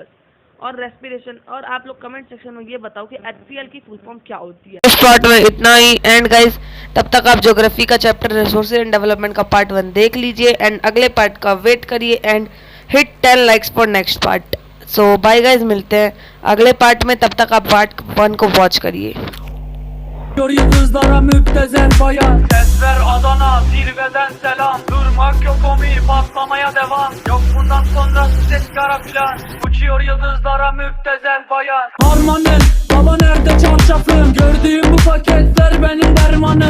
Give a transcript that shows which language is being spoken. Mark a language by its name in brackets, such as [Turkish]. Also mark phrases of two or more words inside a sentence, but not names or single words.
[Hindi] और रेस्पिरेशन, और आप लोग [English] comment section [Hindi] में ये बताओ कि HCl की [English] full form [Hindi] क्या होती है। इस पार्ट में इतना ही। [English] and guys [Hindi] तब तक आप ज्योग्राफी का चैप्टर रिसोर्सेज एंड डेवलपमेंट का पार्ट 1 देख लीजिए, एंड अगले पार्ट का वेट करिए, [English] and hit 10 likes for next part. so bye guys, [Hindi] मिलते हैं अगले पार्ट में, तब तक आप पार्ट 1 को वॉच करिए। [Turkish] Yıldızlara müptezel bayan Sesler Adana zirveden selam Durmak yok omi patlamaya devam Yok bundan sonrası ses kara plan Uçuyor Uçuyor yıldızlara müptezel bayan. Harmanım, baba nerede çarşafım? Gördüğüm bu paketler benim dermanım.